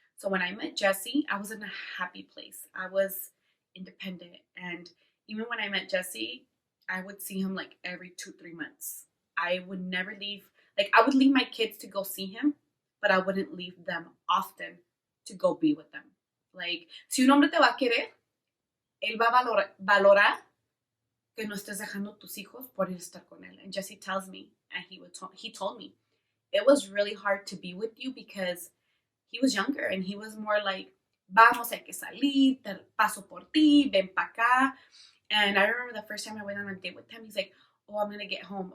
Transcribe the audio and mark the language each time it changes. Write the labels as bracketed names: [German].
[English] So when I met Jesse, I was in a happy place. I was independent. And even when I met Jesse, I would see him like every 2-3 months. I would never leave, like, I would leave my kids to go see him, but I wouldn't leave them often to go be with them. Like, [Spanish] si un hombre te va a querer, él va a valorar que no estés dejando tus hijos por ir a estar con él. [English] And Jesse tells me, and he told me, it was really hard to be with you because he was younger and he was more like, [Spanish] vamos, hay que salir, te paso por ti, ven pa' acá. [English] And I remember the first time I went on a date with him, he's like, oh, I'm going to get home.